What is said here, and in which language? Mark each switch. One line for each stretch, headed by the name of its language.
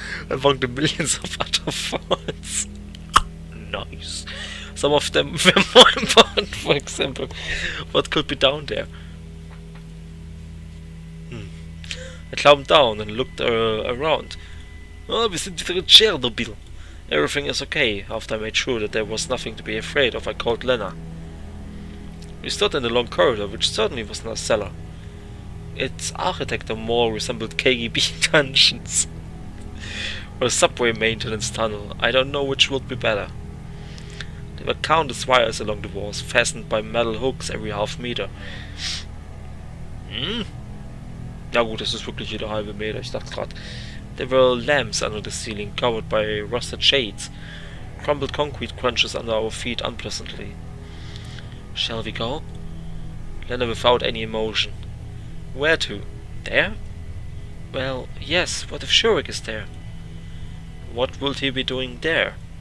English: Among the millions of other thoughts. Nice. Some of them were more important, for example, what could be down there. I calmed down and looked around.
German: Oh, wir sind wieder in Chernobyl.
English: Everything is okay. After I made sure that there was nothing to be afraid of, I called Lena. We stood in the long corridor, which certainly was not a cellar. Its architecture more resembled KGB dungeons. Or a subway maintenance tunnel. I don't know which would be better. There were countless wires along the walls, fastened by metal hooks every half meter. Hm?
German: Ja gut, das ist wirklich jeder halbe Meter, ich dachte gerade.
English: There were lamps under the ceiling, covered by rusted shades. Crumbled concrete crunches under our feet unpleasantly. Shall we go? Lena without any emotion. Where to? There? Well, yes, what if Shurik is there? What will he be doing there?